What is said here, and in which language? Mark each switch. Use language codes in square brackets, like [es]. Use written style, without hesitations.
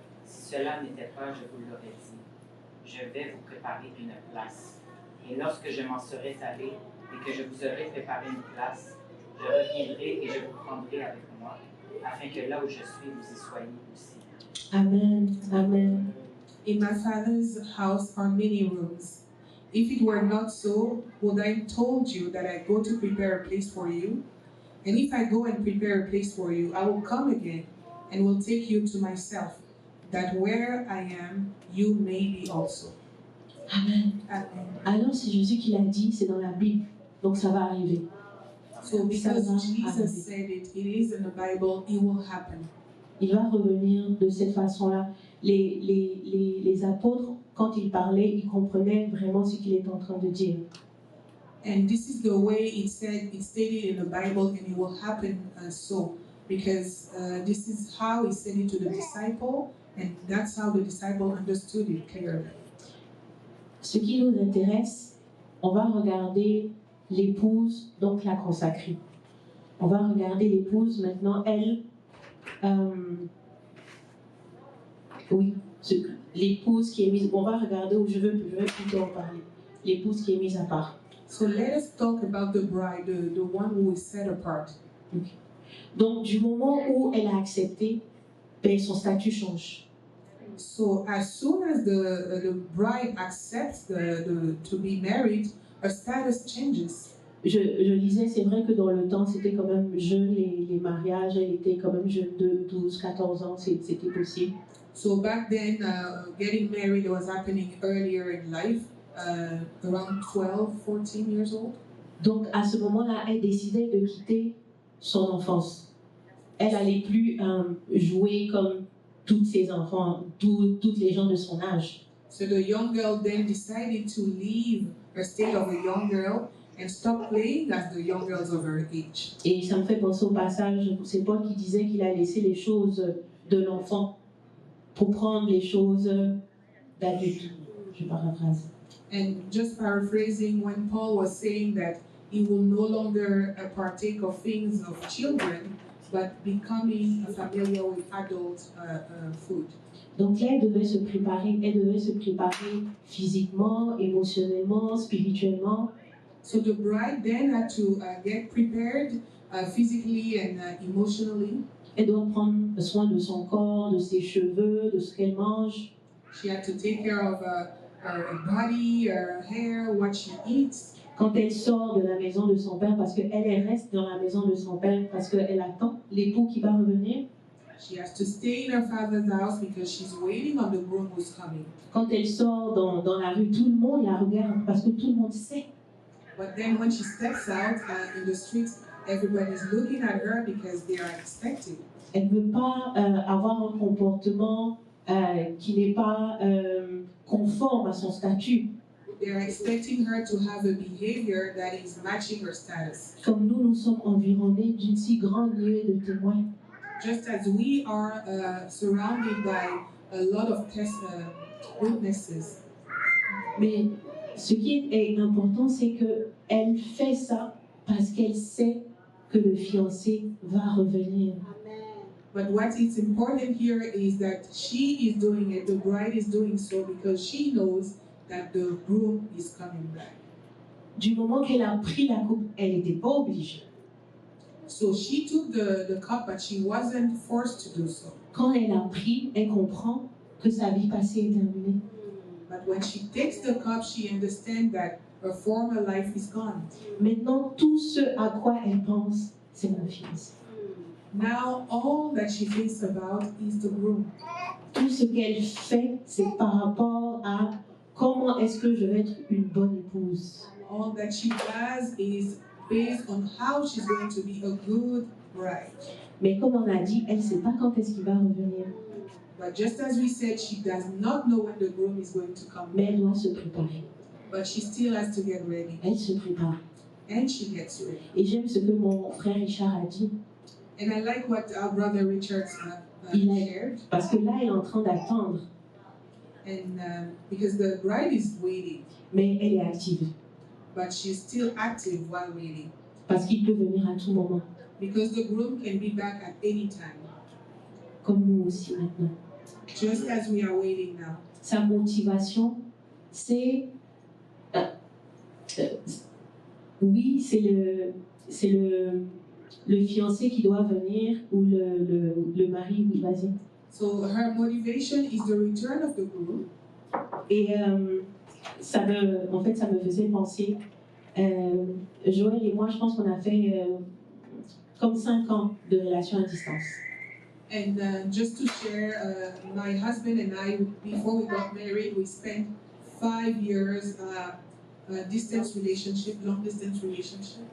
[fr] Si cela n'était pas, je vous l'aurais dit. Je vais vous préparer une place. Et lorsque je m'en serai allé et que je vous aurai préparé une place, je reviendrai et je vous prendrai avec moi, afin que là où je suis, vous y soyez aussi. Amen. Amen. [en] In my Father's house are many rooms. If it were not so, would I have told you that I go to prepare a place for you? And if I go and prepare a place for you, I will come again and will take you to myself, that where I am, you may be also. Amen. Amen. [fr] Alors, c'est Jésus qui l'a dit, c'est dans la Bible, donc ça va arriver. [en] So because Jesus said it, it is in the Bible, it will happen. [fr] Il va revenir de cette façon-là. Les apôtres, quand ils parlaient, ils comprenaient vraiment ce qu'il est en train de dire. [en] And this is the way it's stated in the Bible, and it will happen so. Because this is how he said it to the disciple, and that's how the disciple understood it clearly. [fr] Ce qui nous intéresse, on va regarder l'épouse, donc la consacrée. On va regarder l'épouse maintenant, elle. Oui, l'épouse qui est mise. On va regarder où je veux plutôt en parler. L'épouse qui est mise à part. [en] So let us talk about the bride, the one who is set apart. Okay. [fr] Donc, du moment où elle a accepté, ben, son statut change. [en] So as soon as the bride accepts to be married, her status changes. [fr] Je lisais, c'est vrai que dans le temps, c'était quand même jeune, les mariages, elle était quand même jeune de 12, 14 ans, c'était possible. [en] So back then, getting married was happening earlier in life, around 12, 14 years old. [fr] Donc à ce moment-là, elle décidait de quitter son enfance. Elle n'allait plus jouer comme tous ses enfants, toutes les gens de son âge. [en] So the young girl then decided to leave her state of a young girl and stop playing as the young girls of her age. [fr] Et ça me fait penser au passage, c'est Paul qui disait qu'il a laissé les choses de l'enfant pour prendre les choses d'adulte. Je paraphrase. [en] And just paraphrasing, when Paul was saying that he will no longer partake of things of children, but becoming familiar with adult food. [fr] Donc là, elle devait se préparer physiquement, émotionnellement, spirituellement. [en] So the bride then had to get prepared physically and emotionally. [fr] Elle doit prendre soin de son corps, de ses cheveux, de ce qu'elle mange. [en] She had to take care of her body, her hair, what she eats. [fr] Quand elle sort de la maison de son père, parce qu'elle reste dans la maison de son père, parce qu'elle attend l'époux qui va revenir. [en] She has to stay in her father's house because she's waiting on the groom who's coming. [fr] Quand elle sort dans la rue, tout le monde la regarde parce que tout le monde sait. [en] But then when she steps out in the streets, everybody's looking at her because they are expecting. [fr] Elle ne veut pas avoir un comportement qui n'est pas conforme à son statut. [en] They are expecting her to have a behavior that is matching her status. [fr] Comme nous sommes environnés d'une si grande nuée de témoins. [en] Just as we are surrounded by a lot of witnesses. [fr] Mais ce qui est important, c'est qu'elle fait ça parce qu'elle sait que le fiancé va revenir. [en] But what is important here is that she is doing it, the bride is doing so because she knows that the groom is coming back. [fr] Du moment qu'elle a pris la coupe, elle n'était pas obligée. [en] So she took the cup, but she wasn't forced to do so. [fr] Quand elle a pris, elle comprend que sa vie passée est terminée. [en] But when she takes the cup, she understands that her former life is gone. [fr] Maintenant, tout ce à quoi elle pense, c'est mon fiancé. [en] Now all that she thinks about is the groom. [fr] Tout ce qu'elle fait, c'est par rapport à comment est-ce que je vais être une bonne épouse. [en] All that she does is based on how she's going to be a good bride. [fr] Mais comme on a dit, elle ne sait pas quand est-ce qu'il va revenir. [en] But just as we said, she does not know when the groom is going to come. [fr] Mais elle doit se préparer. [en] But she still has to get ready. [fr] Elle se prépare. [en] And she gets ready. [fr] Et j'aime ce que mon frère Richard a dit. [en] And I like what our brother Richard shared. [fr] Parce que là, elle est en train d'attendre. [en] And because the bride is waiting. [fr] Mais elle est active. [en] But she's still active while waiting. [fr] Parce qu'il peut venir à tout moment. [en] Because the groom can be back at any time. [fr] Comme nous aussi maintenant. [en] Just as we are waiting now. [fr] Sa motivation, c'est... oui, c'est le fiancé qui doit venir ou le mari, oui, vas-y. [en] So her motivation is the return of the groom. [fr] Et ça me faisait penser, Joël et moi, je pense qu'on a fait comme 5 ans de relation à distance. [en] And just to share, my husband and I, before we got married, we spent 5 years distance relationship, long distance relationship.